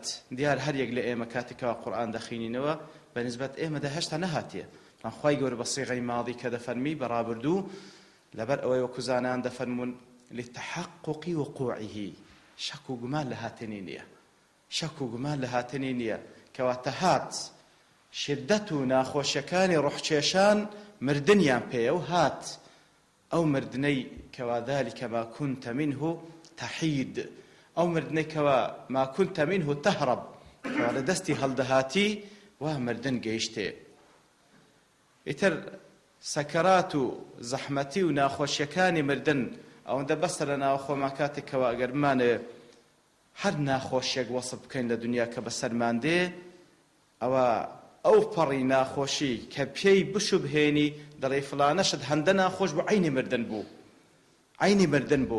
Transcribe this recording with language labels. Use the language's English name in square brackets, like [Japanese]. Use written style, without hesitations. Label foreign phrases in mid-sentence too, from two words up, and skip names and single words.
[Central Kurdish] دیار هەر یەک لە ئێمە کاتێکەوە قورئان دەخوێنینەوە بەنسبەت ئێمەدا هێشتا نەهاتیە، بەڵام خوای گەورە بە سیغەی ماضی کە دەفەرمی بەڕابردوو لەبەر ئەوەی وەکو زانان دەفەرمون [Arabic] لتحقق وقوعه، [Central Kurdish] شەک و گومان لە هاتنی نییە، شەک و گومان لە هاتنی نییە. کەواتە هات شدەت و ناخۆشیەکانی ڕوحکێشان مردنیان پێیە و هات ئەو مردنەی کەوا [Arabic] ذلك ما كنت منه تحید، [Central Kurdish] ئەو مردنەی کەوا [Arabic] ما كنت منه تهرب، [Central Kurdish] کەوا لە دەستی هەڵدەهاتی وا مردن گەیشتێ. ئیتر سەکەرات و زەحمەتی و ناخۆشیەکانی مردن ئەوەندە بەسە لە ناو خۆمان کاتێکەوە ئەگەر بمانێ هەر ناخۆشیەک وەسف بکەین لە دنیا کە بەسەرمان دێ، ئەو پەڕی ناخۆشی کە پێی بشوبهێنی دەڵێ فڵانەشت هەندە ناخۆش بوو، عەینی مردن بوو، عەینی مردن بوو.